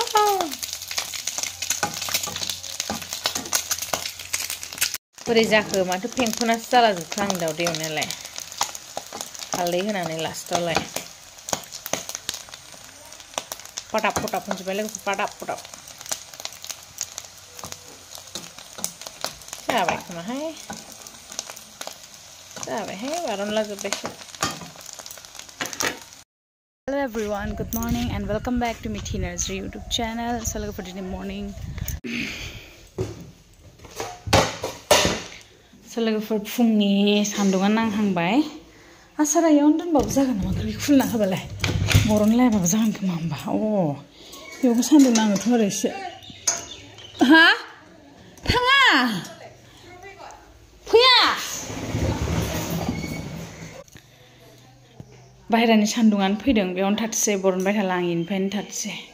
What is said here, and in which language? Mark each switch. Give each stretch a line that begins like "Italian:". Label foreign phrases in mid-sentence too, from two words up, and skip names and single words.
Bodo: बोरै जाखो माथो फेंफोनासो जालाजोबखो आं दावदै एवनायालाय हालदै होनानै लास्टावलाय पटाप पटाप होनजोब्बाय लोगोफोर पटाप पटाप जाबाय खोमाहाय बारनला जोब्बायसो
English: Hello everyone, good morning and welcome back to Mithi Narzary YouTube channel. So look for today morning. So look for
Bodo: फुंनि सान्दुङा नांहांबाय आसारा यावनो दोनबाबो जागोन नामा गोरलै खुलिना होबालाय बर'नि लायबाबो जागोन खोमा होमबा बेयावबो सान्दुं नाङोथ' आरो एसे हा थाङा फैया बाहेरानि सान्दुङानो फैदों बेयावनो थाथोंसै बरनबाय थाला आं इनिफ्रायनो थाथोंसै